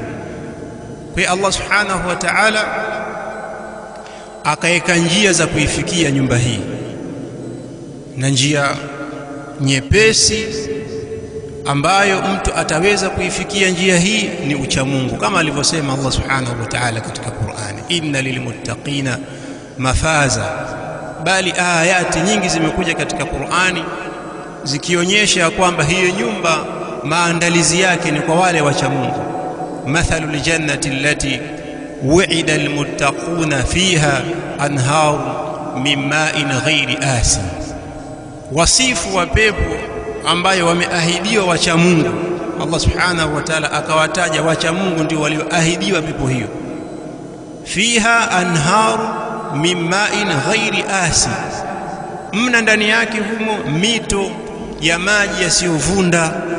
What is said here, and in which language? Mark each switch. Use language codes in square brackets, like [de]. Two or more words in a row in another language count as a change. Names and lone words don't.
[sw] Kwa Allah [ar] سبحانه وتعالى [sw] akaweka njia za kuifikia nyumba hii, na njia nyepesi ambayo mtu ataweza kuifikia njia hii ni ucha Mungu, kama alivyosema Allah subhanahu wa ta'ala katika Qur'ani, [ar] إن للمتقين مفازا. [sw] Bali ayati nyingi zimekuja katika Qur'ani zikionyesha kwamba hiyo nyumba maandalizi yake ni kwa wale wacha Mungu. [ar] مثل الجنة التي وعد المتقون فيها أنهار من ماء غير آسن, [sw] wasifu wa pepo ambayo wameahidiwa wacha Mungu. Allah [ar] سبحانه وتعالى [sw] akawataja wacha Mungu ndio walioahidiwa pepo hiyo. [ar] فيها أنهار من ماء غير آسن, [sw] mna ndani yake humo mito ya maji yasiyovunda.